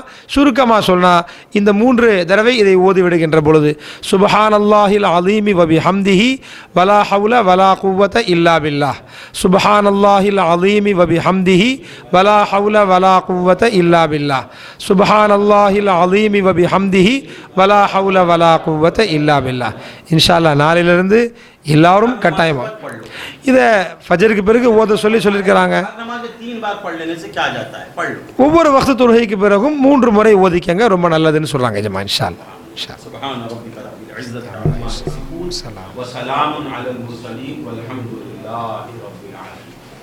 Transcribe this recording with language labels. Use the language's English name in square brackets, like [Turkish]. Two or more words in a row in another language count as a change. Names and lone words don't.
[Tamil] சுருக்கமாக சொன்னால் இந்த 3 தடவை இதை ஓதி விடுகின்ற பொழுது [Arabic] سبحان الله العظيم وبحمده ولا حول ولا قوة إلا بالله، سبحان الله العظيم وبحمده ولا حول ولا قوة إلا بالله، سبحان الله العظيم وبحمده ولا حول ولا قوة إلا بالله. إن شاء الله [Tamil] நாளிலிருந்து எல்லாரும் கட்டாயமாக இதை ஃபஜருக்கு பிறகு ஓத சொல்லியிருக்கிறாங்க. ஒவ்வொரு வக்து தொழுகைக்கு பிறகும் 3 முறை ஓதிக்கங்க, ரொம்ப நல்லதுன்னு சொல்கிறாங்க. [Arabic] جماعة إن شاء الله. سبحان ربک رب العزة عما یصفون وسلام علی المرسلین والحمد للہ رب العالمین.